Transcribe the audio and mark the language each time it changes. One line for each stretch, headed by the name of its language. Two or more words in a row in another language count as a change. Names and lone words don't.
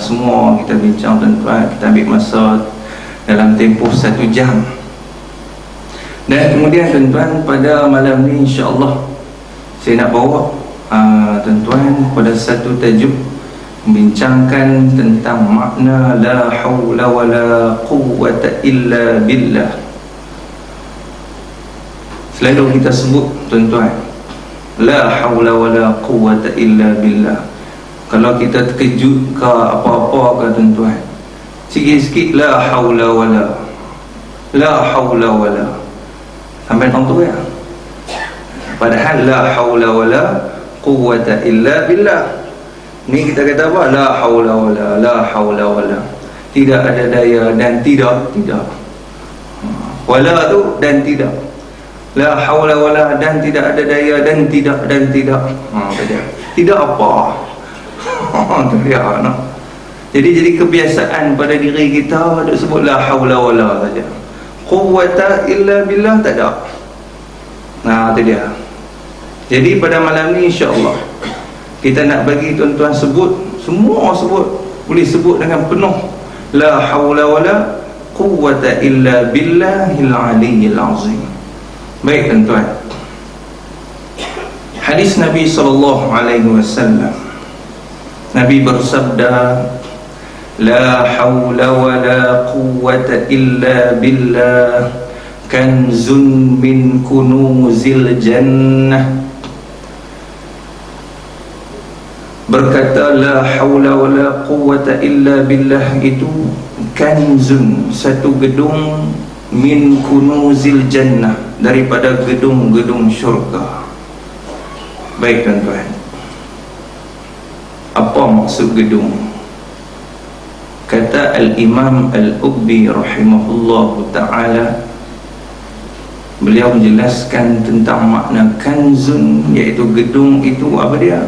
Malay: Semua kita bincang tuan-tuan. Kita ambil masa dalam tempoh 1 jam. Dan kemudian tuan-tuan, pada malam ni insya-Allah saya nak bawa tuan-tuan pada satu tajuk membincangkan tentang makna
Arabic: لا حول ولا قوة إلا بالله.
Malay: Selalu kita sebut tuan-tuan,
Arabic: لا حول ولا قوة إلا بالله.
Malay: Kalau kita terkejut ke apa-apa ke tuan-tuan, sikit-sikit
Arabic: لا حول ولا
Malay: sampai orang tu ya. Padahal
Arabic: لا حول ولا قوة إلا بالله
Malay: ni kita kata apa?
Arabic: لا حول ولا,
Malay: tidak ada daya dan tidak wala tu dan tidak,
Arabic: لا حول ولا
Malay: dan tidak ada daya dan tidak tidak apa. Tu dia no. Jadi kebiasaan pada diri kita duk sebut
Arabic: لا حول ولا
Malay: saja.
Arabic: قوة إلا بالله
Malay: tak ada. Tu dia. Jadi pada malam ni insya-Allah kita nak bagi tuan-tuan sebut, semua sebut, boleh sebut dengan penuh
Arabic: لا حول ولا قوة إلا بالله العلي العظيم.
Malay: Baik tuan-tuan. Hadis Nabi
Arabic: صلى الله عليه وسلم,
Malay: Nabi bersabda,
Arabic: لا حول ولا قوة إلا بالله كنز من كنوز الجنة.
Malay: Berkata
Arabic: لا حول ولا قوة إلا بالله
Malay: itu kanzun, satu gedung,
Arabic: من كنوز الجنة,
Malay: daripada gedung-gedung syurga. Baik tuan-tuan, apa maksud gedung? Kata Al-Imam Al-Ubbi
Arabic: رحمه الله تعالى,
Malay: beliau menjelaskan tentang makna kanzun, iaitu gedung itu apa dia?